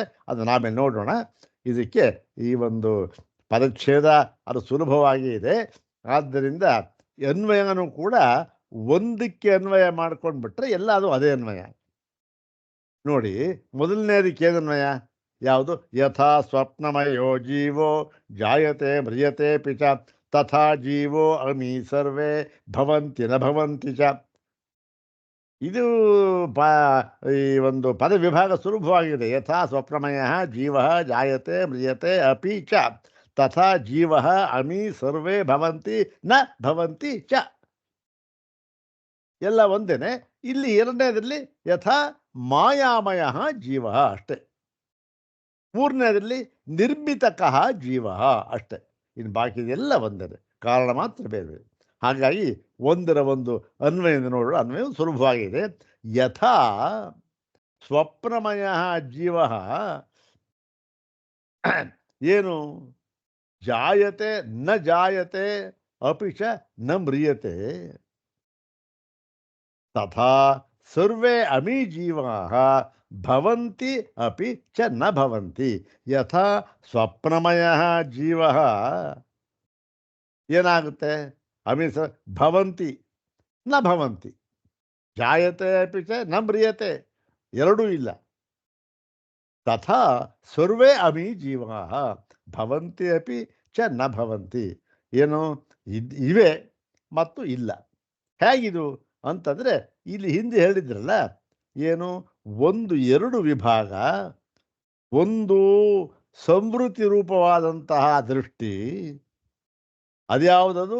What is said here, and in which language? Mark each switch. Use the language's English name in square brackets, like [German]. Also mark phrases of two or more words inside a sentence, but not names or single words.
[Kannada] ಅದನ್ನು ಆಮೇಲೆ ನೋಡೋಣ. ಇದಕ್ಕೆ ಈ ಒಂದು ಪದಚ್ಛೇದ ಅದು ಸುಲಭವಾಗಿ ಇದೆ. ಆದ್ದರಿಂದ ಅನ್ವಯನೂ ಕೂಡ ಒಂದಕ್ಕೆ ಅನ್ವಯ ಮಾಡ್ಕೊಂಡ್ಬಿಟ್ರೆ ಎಲ್ಲ ಅದು ಅದೇ ಅನ್ವಯ. ನೋಡಿ, ಮೊದಲನೇದಕ್ಕೆ ಏನನ್ವಯ ಯಾವುದು? [Sanskrit] ಯಥಾ ಸ್ವಪ್ನಮಯೋ ಜೀವೋ ಜಾಯತೆ ಮ್ರಿಯತೆ ಪಿಚ ತಥಾ ಜೀವೋ ಅಮಿ ಸರ್ವೇ ಭವಂತಿ ನ ಭವಂತಿ ಚ. [Kannada] ಇದು ಈ ಒಂದು ಪದ ವಿಭಾಗ ಸುಲಭವಾಗಿದೆ. [Sanskrit] ಯಥಾ ಸ್ವಪ್ನಮಯ ಜೀವ ಜಾಯತೆ ಮ್ರಿಯತೆ ಅಪಿ ಚ ತಥಾ ಜೀವ ಅಮಿ ಸರ್ವೇ ಭವಂತಿ ನ ಭವಂತಿ ಚ. [Kannada] ಎಲ್ಲ ಒಂದೇನೆ. ಇಲ್ಲಿ ಎರಡನೇದ್ರಲ್ಲಿ [Sanskrit] ಯಥಾ ಮಾಯಾಮಯ ಜೀವ [Kannada] ಅಷ್ಟೆ. ಮೂರನೇದ್ರಲ್ಲಿ [Sanskrit] ನಿರ್ಮಿತಕಃ ಜೀವ [Kannada] ಅಷ್ಟೆ. ಇನ್ನು ಬಾಕಿದೆಲ್ಲ ಒಂದೇನೆ, ಕಾರಣ ಮಾತ್ರ ಬೇರೆ ಬೇರೆ. ಹಾಗಾಗಿ ಒಂದರ ಒಂದು ಅನ್ವಯದಿಂದ ನೋಡೋಣ. ಅನ್ವಯ ಸುಲಭವಾಗಿದೆ. [Sanskrit] ಯಥಾ ಸ್ವಪ್ನಮಯ ಜೀವ ಏನು ಜಾಯತೆ ನ ಜಾಯತೆ ಅಪಿಚ ನ ಮ್ರಿಯತೆ ತಥಾ ಸರ್ವೇ ಅಮಿ ಜೀವಾಃ ಭವಂತಿ ಅಪಿ ಚ ನ ಭವಂತಿ. ಯಥಾ ಸ್ವಪ್ನಮಯ ಜೀವ ಏನಾಗುತ್ತೆ? ಅಮಿ ಭವಂತಿ ನ ಭವಂತಿ, ಜಾಯತೆ ಅಪಿ ಚ ನ ಮ್ರಿಯತೆ, [Kannada] ಎರಡೂ ಇಲ್ಲ. [Sanskrit] ತಥಾ ಸರ್ವೇ ಅಮಿ ಜೀವಾಃ ಭವಂತಿ ಅಪಿ ಚ ನ ಭವಂತಿ. [Kannada] ಏನು ಇವೆ ಮತ್ತು ಇಲ್ಲ. ಹೇಗಿದು ಅಂತಂದರೆ ಇಲ್ಲಿ ಹಿಂದೆ ಹೇಳಿದ್ರಲ್ಲ, ಏನು ಒಂದು ಎರಡು ವಿಭಾಗ, ಒಂದು ಸಂವೃತಿ ರೂಪವಾದಂತಹ ದೃಷ್ಟಿ, ಅದ್ಯಾವುದದು?